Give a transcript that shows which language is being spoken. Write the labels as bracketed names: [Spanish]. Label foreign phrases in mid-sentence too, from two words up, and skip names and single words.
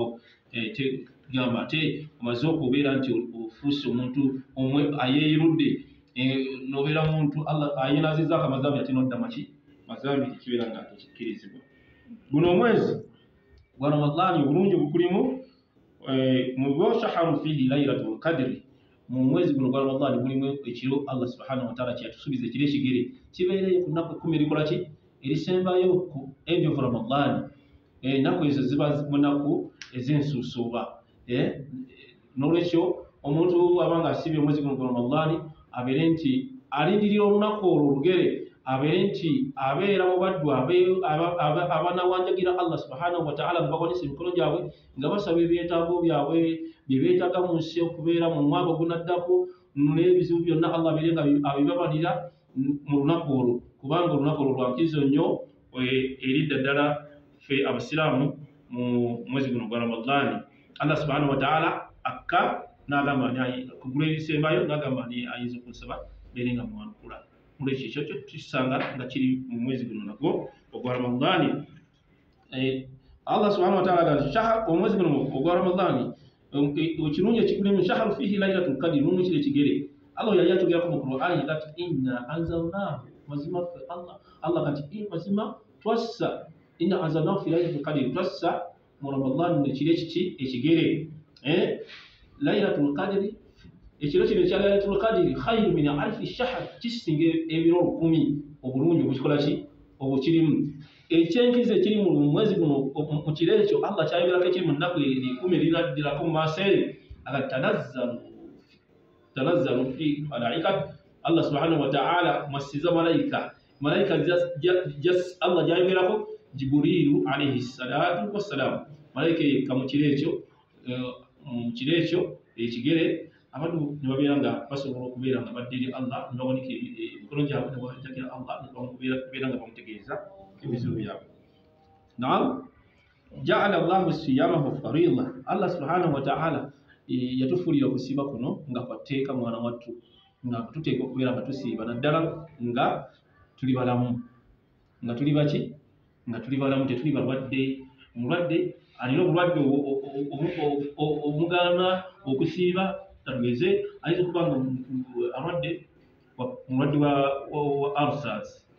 [Ganda] Gamba ate omaze okubeera nti ofuuse omuntu ayeeyirudde, n'obeera muntu Allah ayenazizzaako amazambi ate nodda maki mazambi, tekibeera nga tekikkirizibwa. Guno omwezi gwa Ramadan obulungi obukulimu mu [Arabic] شهر فيه ليلة القدر, [Ganda] mu mwezi guno gwa Ramadan mulimu ekiro Allah [Arabic] سبحانه وتعالى [Ganda] kyatusuubiza ekiro ekigere kibeereyo ku nnaku 10 erikola ki erisembayo ku [English] end of Ramadan. [Ganda] Ennaku ezo ziba mu nnaku ez'ensuusuuba. N'olwekyo omuntu abanga asibye omwezi guno gwa Ramadan abeere nti alindirira olunaku olwo olugere, abeere nti abeera mu baddu abanawanjagira Allah [Arabic] سبحانه وتعالى [Ganda] nga bawanise emikono gyabwe nga basaba ebyetaago byabwe bye beetaaga mu nsi okubeera mu mwaka ogunaddako, n'ebizibu byonna Allah abeere nga abibabalira mu lunaku olwo, kubanga olunaku olwo lwankirizo nnyo eri ddala ffe abasiraamu mu mwezi guno gwa Ramadan. Allah [Arabic] سبحانه وتعالى [Ganda] akka n'agamba kugula ebisembayo n'agamba ni ayinza okunsaba beere nga mwanukula. Mulekyo ekyo tukisanga nga kiri mu mwezi guno nagwo ogwa Ramadan. Allah [Arabic] سبحانه وتعالى [Ganda] agamba omwezi guno ogwa Ramadan ekirungi ekikulimu [Arabic] شهر فيه ليلة القدر, [Ganda] mulimu ekiro ekigere. Allah yali atugerako mu Qur'ani kati [Arabic] إنا أنزلناه, [Ganda] mazima ffe Allah kati mazima twassa, [Arabic] إنا أنزلناه في ليلة القدر, [Ganda] twassa mu Ramadan ekiro ekigere. [Arabic] ليلة القدر, [Ganda] ekiro kino ekya [Arabic] ليلة القدر خير من ألف شهر, [Ganda] kisinga ebiro 1000 obulungi obukikola ki obukirimu. Ekyenkizo ekiri mu mwezi guno mu kiro ekyo Allah kyayogerako ekiri mu nnaku 10 erinaddirako mu maaso eri aga [Arabic] تنزل في الملائكة. [Ganda] Allah [Arabic] سبحانه وتعالى [Ganda] mwasiza malayika Allah gyayogerako Jibrilu [Arabic] عليه الصلاة والسلام, [Ganda] malayika yekka mu kiro ekyo ekigere. Abantu ne babeera nga basobola okubeera nga baddiri Allah ne bawanika emikono gyabwe ne bawajakira Allah ne babeera nga bamutegeeza ebizibu byabwe. Naam, [Arabic] جعل الله صيامه فريضة, [Ganda] Allah [Arabic] سبحانه وتعالى [Ganda] yatufuulira okusiiba kuno nga kwatteeka mwana wattu, nga tuteeka okubeera nga tusiiba naddala nga tuli balamu, nga tuli baki, nga tuli balamu, tetuli balwadde. Omulwadde alina obulwadde omugaana okusiiba tugeze ayinza okuba nga mulwadde wa ulcers,